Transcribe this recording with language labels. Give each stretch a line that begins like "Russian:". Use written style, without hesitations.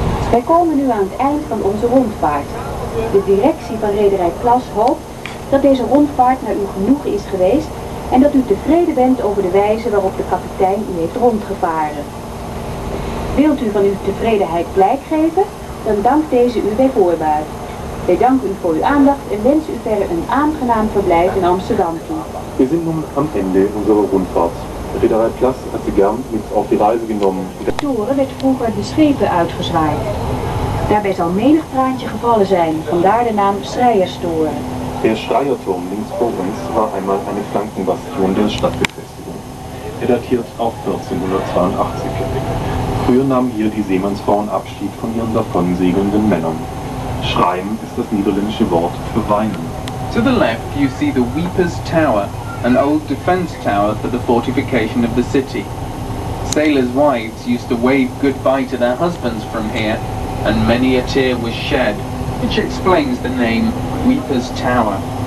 Dutch: Wij komen nu aan het eind van onze rondvaart. De directie van rederij Plas hoopt dat deze rondvaart naar u genoegen is geweest en dat u tevreden bent over de wijze waarop de kapitein u heeft rondgevaren. Wilt u van uw tevredenheid blijk geven, dan dankt deze u bij voorbaat. Wij danken u voor uw aandacht en wensen u verder een aangenaam verblijf in Amsterdam toe.
German: Wir sind nun am Ende unserer Rundfahrt. Reederei Plas hat Sie gern mit auf die Reise genommen.
Dutch: De toren werd vroeger de schepen uitgezwaaid. Daarbij zal menig traantje gevallen zijn, vandaar de naam Schreierstoren.
German: Der Schreierturm links vor uns war einmal eine Flankenbastion der Stadtbefestigung. Er datiert auf 1482. Früher nahmen hier die Seemannsfrauen Abschied von ihren davonsegelnden Männern. Schreien ist das niederländische Wort für weinen.
English: To the left you see the Weepers Tower, an old defense tower for the fortification of the city. Sailors' wives used to wave goodbye to their husbands from here, and many a tear was shed, which explains the name Weepers Tower.